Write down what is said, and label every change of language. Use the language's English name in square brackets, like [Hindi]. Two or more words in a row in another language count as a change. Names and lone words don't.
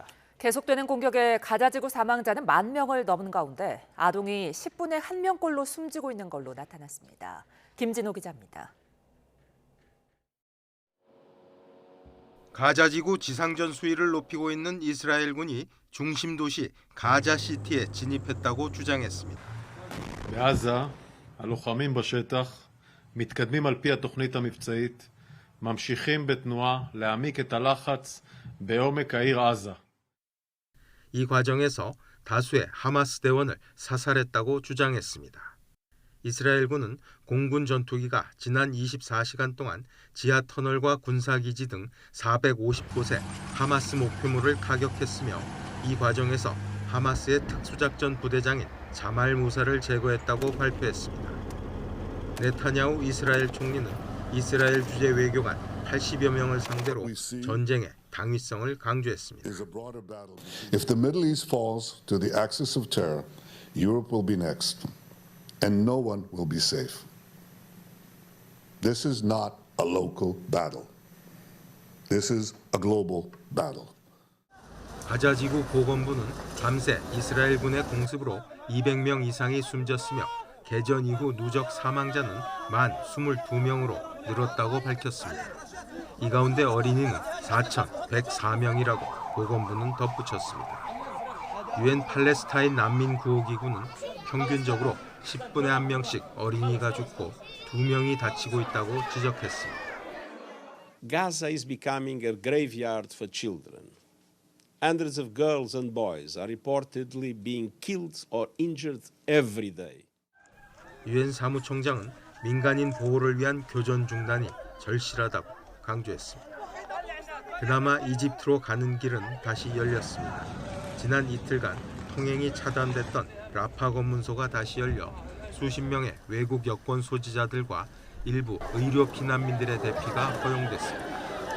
[Korean] 계속되는 공격에 가자지구 사망자는 10,000명을 넘은 가운데 아동이 10분에 1명꼴로 숨지고 있는 걸로 나타났습니다. 김진호 기자입니다. 가자지구 지상전 수위를 높이고 있는 이스라엘군이 중심 도시 가자시티에 진입했다고 주장했습니다. [Hebrew] בעזה, הלוחמים בשטח מתקדמים על פי התוכנית המבצעית, ממשיכים בתנועה להעמיק את הלחץ בעומק העיר עזה. [Korean] 이 과정에서 다수의 하마스 대원을 사살했다고 주장했습니다. 이스라엘군은 공군 전투기가 지난 24시간 동안 지하 터널과 군사기지 등 450곳에 하마스 목표물을 타격했으며 이 과정에서 하마스의 특수작전 부대장인 자말 무사를 제거했다고 발표했습니다. 네타냐후 이스라엘 총리는 이스라엘 주재 외교관 80여 명을 상대로 전쟁의 당위성을 강조했습니다. [English] If the Middle East falls to the axis of terror, Europe will be next, and no one will be safe. This is not a local battle. This is a global battle. [Korean] 가자지구 보건부는 밤새 이스라엘군의 공습으로 200명 이상이 숨졌으며 개전 이후 누적 사망자는 만 22명으로 늘었다고 밝혔습니다. 이 가운데 어린이는 4,104명이라고 보건부는 덧붙였습니다. 유엔 팔레스타인 난민 구호기구는 평균적으로 10분에 1명씩 어린이가 죽고 2명이 다치고 있다고 지적했습니다. [English] Gaza is becoming a graveyard for children. Hundreds of girls and boys are reportedly being killed or injured every day. [Korean] 유엔 사무총장은 민간인 보호를 위한 교전 중단이 절실하다고 강조했습니다. 그나마 이집트로 가는 길은 다시 열렸습니다. 지난 이틀간 통행이 차단됐던 라파 검문소가 다시 열려 수십 명의 외국 여권 소지자들과 일부 의료 피난민들의 대피가 허용됐습니다.